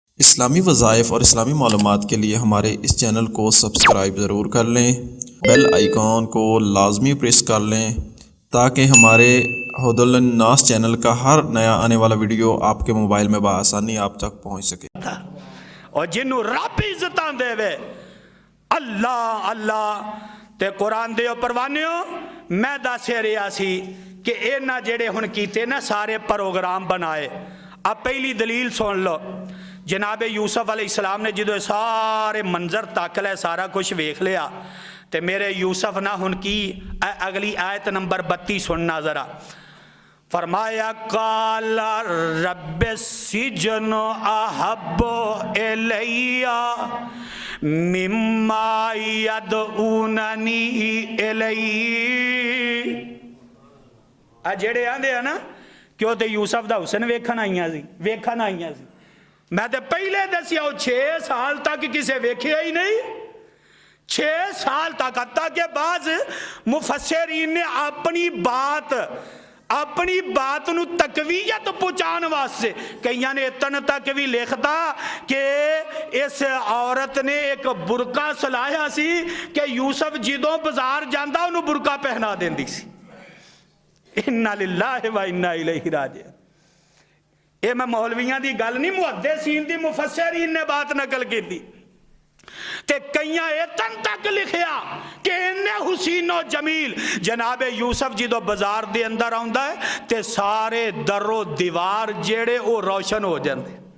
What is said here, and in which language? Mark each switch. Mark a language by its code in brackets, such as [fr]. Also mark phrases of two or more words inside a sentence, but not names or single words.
[ur] اسلامی وظائف اور اسلامی معلومات کے لیے ہمارے اس چینل کو سبسکرائب ضرور کر لیں, [en] bell icon [ur] کو لازمی پریس کر لیں تاکہ ہمارے ہدل ناس چینل کا ہر نیا آنے والا ویڈیو آپ کے موبائل میں بآسانی آپ تک پہنچ سکے. [pa] اور جنہاں رب عزت دیوے اللہ اللہ تے قرآن دے پروانیو میں دس رہا سی کہ انہاں جہڑے ہن کیتے نا سارے پروگرام بنائے. [ur] اب پہلی دلیل سن لو. [pa] جنابِ یوسف علیہ السلام نے جو سارے منظر تک لے سارا کجھ ویکھ لیا تو میرے یوسف نا ہن کی اگلی آیت نمبر 32 سننا ذرا. [ar] فرمایا قال رب السجن أحب إلي مما يدعونني إليه. [pa] آ جہڑے آندے ہے نا کہ وہ تو یوسف دا حسن ویکھن آئیاں سی. میں تو پہلے دسیا 6 سال تک کسے ویکھیا ہی نہیں. 6 سال تک حتیٰ کے بعد مفسرین نے اپنی بات نوں تقویت پہنچانے واسطے کئیاں نے اتن تک بھی لکھتا کہ اس عورت نے ایک برقع سلایا سی کہ یوسف جدوں بازار جاندا انہوں نے برقع پہنا دیندی سی. [ar] إنا لله وإنا إليه راجعون. [pa] یہ میں مولویاں کی گل نہیں، محدثین دی مفسرین نے بات نقل کی تے کئیاں اتن تک لکھیا کہ اِنے حسین و جمیل جنابِ یوسف جو بازار دے اندر آؤندا ہے تے سارے در و دیوار جہڑے وہ روشن ہو جاتے.